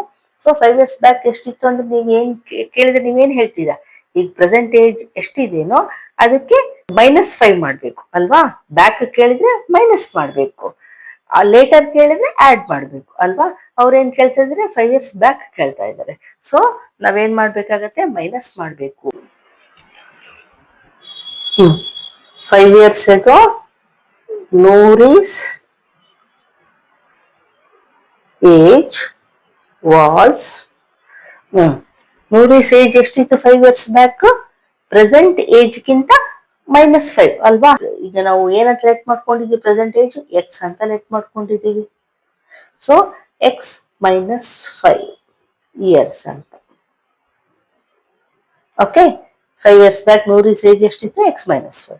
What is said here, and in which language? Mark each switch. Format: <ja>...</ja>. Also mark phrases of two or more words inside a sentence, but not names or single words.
<kn>ಸೊ</kn> <en>5 years back</en> <kn>ಎಷ್ಟಿತ್ತು ಅಂದ್ರೆ ನೀವ್ ಏನ್ ಕೇಳಿದ್ರೆ ನೀವೇನ್ ಹೇಳ್ತೀರಾ, ಈಗ</kn> <en>present age</en> <kn>ಎಷ್ಟಿದೇನೋ ಅದಕ್ಕೆ -5 ಮಾಡ್ಬೇಕು ಅಲ್ವಾ. ಬ್ಯಾಕ್ ಕೇಳಿದ್ರೆ ಮೈನಸ್ ಮಾಡ್ಬೇಕು, ಲೇಟರ್ ಕೇಳಿದ್ರೆ ಆಡ್ ಮಾಡ್ಬೇಕು ಅಲ್ವಾ. ಅವ್ರೇನ್ ಕೇಳ್ತಾ ಇದ್ರೆ</kn> <en>5 years back</en> <kn>ಕೇಳ್ತಾ ಇದ್ದಾರೆ. ಸೊ ನಾವೇನ್ ಮಾಡ್ಬೇಕಾಗತ್ತೆ, ಮೈನಸ್ ಮಾಡ್ಬೇಕು.</kn> <en>5 years ago Noori's age was Noori's age ಎಷ್ಟಿತ್ತು 5 years back, present age ಗಿಂತ -5 ಅಲ್ವಾ.</en> <kn>ಈಗ ನಾವು ಏನಂತ ಲೆಟ್ ಮಾಡ್ಕೊಂಡಿದೀವಿ,</kn> <en>present age x</en> <kn>ಅಂತ ಲೆಟ್ ಮಾಡ್ಕೊಂಡಿದೀವಿ.</kn> <en>so x -5 years ಅಂತ. okay, 5 years back Noori's age</en> <kn>ಎಷ್ಟಿತ್ತು, ಎಕ್ಸ್ -5.</kn>